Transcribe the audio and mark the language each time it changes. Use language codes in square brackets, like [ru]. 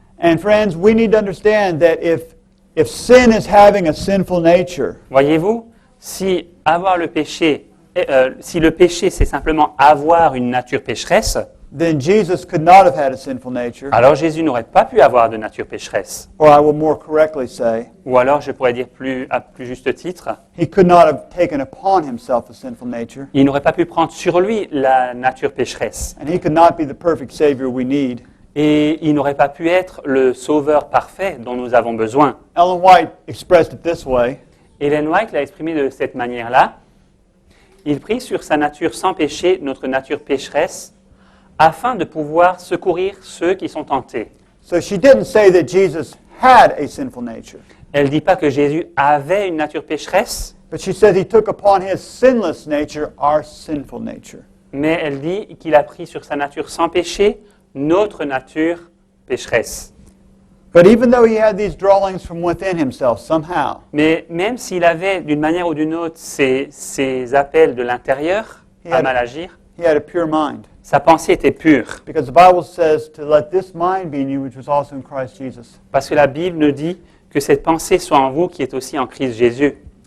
[en] And friends, we need to understand that if sin is having a sinful nature, [fr] Voyez-vous, si le péché c'est simplement avoir une nature pécheresse, [en] then Jesus could not have had a sinful nature. [fr] alors Jésus n'aurait pas pu avoir de nature pécheresse. [en] Or I will more correctly say, [fr] Ou alors, je pourrais dire à plus juste titre, [en] he could not have taken upon himself a sinful nature. [fr] il n'aurait pas pu prendre sur lui la nature pécheresse. [en] And he could not be the perfect Savior we need. [fr] Et il n'aurait pas pu être le sauveur parfait dont nous avons besoin. [en] Ellen White expressed it this way. [fr] Ellen White l'a exprimé de cette manière-là. Il prit sur sa nature sans péché, notre nature pécheresse, afin de pouvoir secourir ceux qui sont tentés. [en] So she didn't say that Jesus had a sinful nature, [fr] Elle ne dit pas que Jésus avait une nature pécheresse, [en] but she said he took upon his sinless nature our sinful nature. [fr] mais elle dit qu'il a pris sur sa nature sans péché notre nature pécheresse. [en] But even though he had these drawings from within himself somehow, [fr] Mais même s'il avait d'une manière ou d'une autre ces appels de l'intérieur à mal agir, [en] he had a pure mind. [fr] sa pensée était pure. [en] Because the Bible says to let this mind be in you, which was also in Christ Jesus. [fr] Parce que la Bible nous dit que cette pensée soit en vous qui est aussi en Christ Jésus.